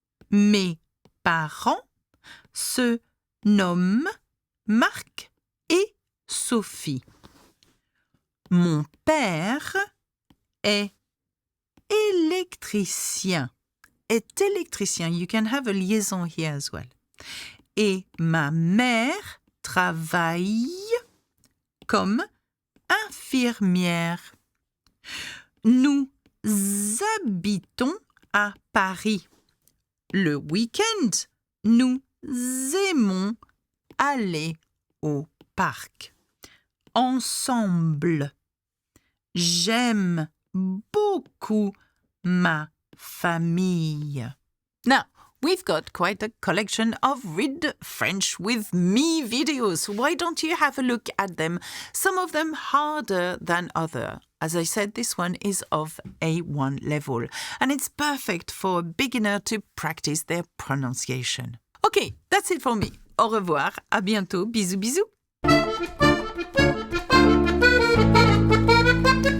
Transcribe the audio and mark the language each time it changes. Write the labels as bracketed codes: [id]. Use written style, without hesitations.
[fr] Mes parents se nomment Marc et Sophie. Mon père est électricien. Est électricien. [en] You can have a liaison here as well. [fr] Et ma mère travaille comme infirmière. Nous habitons à Paris. Le week-end, nous aimons aller au parc ensemble. J'aime beaucoup ma famille. [en] Now, we've got quite a collection of Read French with Me videos. Why don't you have a look at them? Some of them harder than others. As I said, this one is of A1 level, and it's perfect for a beginner to practice their pronunciation. Okay, that's it for me. [fr] Au revoir, à bientôt, bisous bisous.